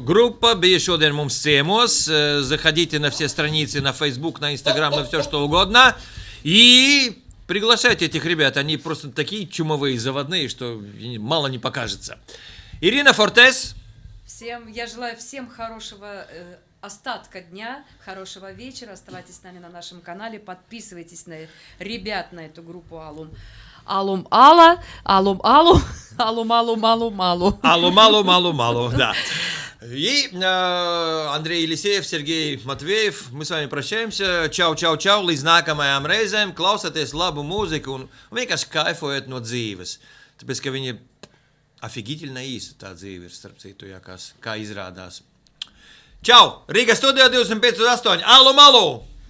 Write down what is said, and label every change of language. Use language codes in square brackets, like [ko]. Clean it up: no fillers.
[ru] Группа [lv] bija šodien mums ciemos. [ru] Заходите на все страницы, на Facebook, на Instagram, на все что угодно. И приглашайте этих ребят. Они просто такие чумовые, заводные, что мало не покажется. Ирина Фортес. Я желаю всем хорошего остатка дня, хорошего вечера. Оставайтесь с нами на нашем канале. Подписывайтесь на ребят на эту группу Алум. Алум Алла, Алум Алу, Алум Алум Алум Алу. Алум Алум Алум Алу, да. И Андрей Елисеев, Сергей Матвеев, мы с вами прощаемся. [lv] Čau, čau, čau, līdz nākamajām reizēm. Klausieties labu mūziku un vienkārši kaifojiet no dzīves. Tāpēc, ka viņi [ru] офигительно [lv] īsta tā dzīve ir, starp citu, jā, kā izrādās. Čau! Rīgas studijā 25/8. Alum Alu!